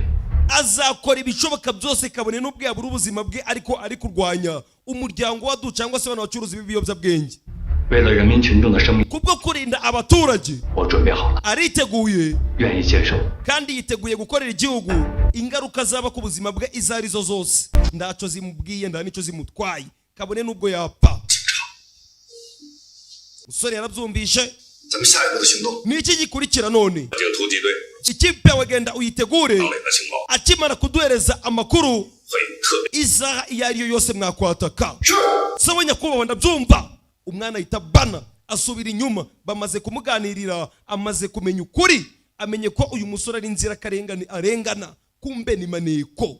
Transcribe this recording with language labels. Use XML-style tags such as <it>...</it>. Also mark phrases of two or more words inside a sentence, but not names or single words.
<rw>azakora ibishoboka byose kabone n'ubwo yabura ubuzima bwe ariko ari kurwanya umuryango wa Du cyangwa se abantu bacuruza ibiyobyabwenge.</rw> <zh>为了人民群众的生命，</zh> <rw>Kubwo kurinda abaturage</rw> <zh>我准备好了，</zh> <rw>ariteguye</rw> <zh>愿意接受。</zh> <rw>kandi yiteguye gukorera igihugu ingaruka zaba ku buzima bwe izo arizo zose. Ndaco zimubwiye nda nicyo zimutwaye kabone n'ubwo yapfa. Musore yarabyumvishe.</rw> <zh>咱们下一步的行动。</zh> <rw>Niki gikurikira none?</rw> <zh>警突击队</zh> <rw>Ikipe yawe genda uyitegure</rw> <zh>张磊的情报</zh> <rw>akimara kuduhereza amakuru</rw> <zh>会特别</zh> <rw>isaha iyo ariyo yose mwakwataka. Sawa nyakubahwa ndabyumva. Umwana ahita bana asubira inyuma bamaze kumuganirira amaze kumenya ukuri amenye ko uyu musore ari inzira karengane arengana kumbe ni maneko.</rw>